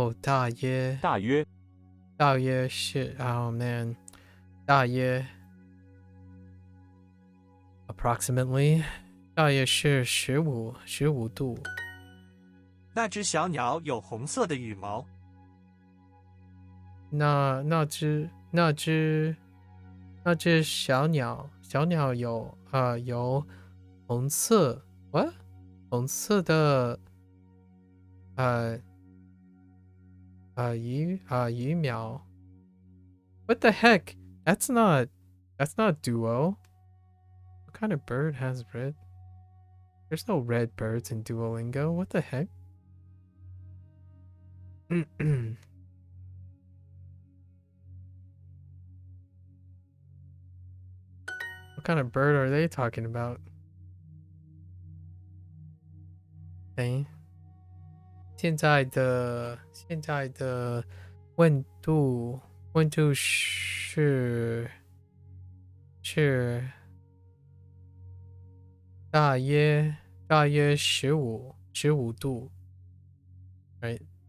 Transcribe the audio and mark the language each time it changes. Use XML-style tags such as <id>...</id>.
<zh>大约是</zh> <en>man</en> <zh>大约</zh> <en>approximately</en> <zh>大约是15度。那只小鸟有红色的羽毛。那只小鸟有红色</zh> <en>what</en> <zh>红色的羽苗</zh> <en>what the heck that's not Duo. What kind of bird has red? There's no red birds in Duolingo. What the heck? What kind of bird are they talking about? Okay.</en> <zh>现在的温度是大约15度</zh> <en>right</en>